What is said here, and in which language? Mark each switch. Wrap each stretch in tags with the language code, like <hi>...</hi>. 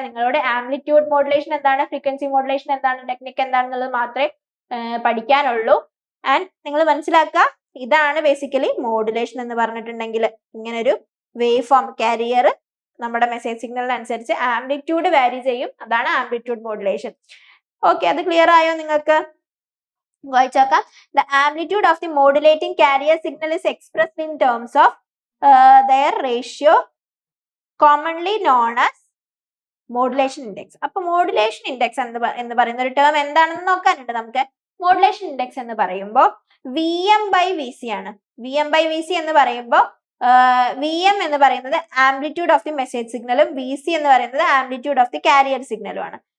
<ml>നിങ്ങളുടെ amplitude modulation എന്താണ്, frequency modulation എന്താണ്, ടെക്നിക്ക് എന്താണെന്നുള്ളത് മാത്രമേ പഠിക്കാനുള്ളൂ. ആൻഡ് നിങ്ങൾ മനസ്സിലാക്കുക, ഇതാണ് ബേസിക്കലി മോഡുലേഷൻ എന്ന് പറഞ്ഞിട്ടുണ്ടെങ്കിൽ. ഇങ്ങനെ ഒരു വേവ് ഫോം കാരിയർ നമ്മുടെ മെസ്സേജ് സിഗ്നലിനനുസരിച്ച് ആംപ്ലിറ്റ്യൂഡ് വാരി ചെയ്യും, അതാണ് ആംപ്ലിറ്റ്യൂഡ് മോഡുലേഷൻ. ഓക്കെ, അത് ക്ലിയർ ആയോ നിങ്ങൾക്ക്? വായിച്ചോക്കാം.</ml> <en>The amplitude of the modulating carrier signal is expressed in terms of their ratio, commonly known as modulation index.</en> <ml>അപ്പൊ മോഡുലേഷൻ ഇൻഡെക്സ് എന്ന് പറയുന്ന ഒരു ടേം എന്താണെന്ന് നോക്കാനുണ്ട് നമുക്ക്. മോഡുലേഷൻ ഇൻഡെക്സ് എന്ന് പറയുമ്പോൾ VM/Vc ആണ്. VM/Vc എന്ന് പറയുമ്പോൾ VM എന്ന് പറയുന്നത് ആംപ്ലിറ്റ്യൂഡ് ഓഫ് ദി മെസ്സേജ് സിഗ്നലും VC എന്ന് പറയുന്നത് ആംപ്ലിറ്റ്യൂഡ് ഓഫ് ദി കാരിയർ സിഗ്നലും ആണ്.</ml>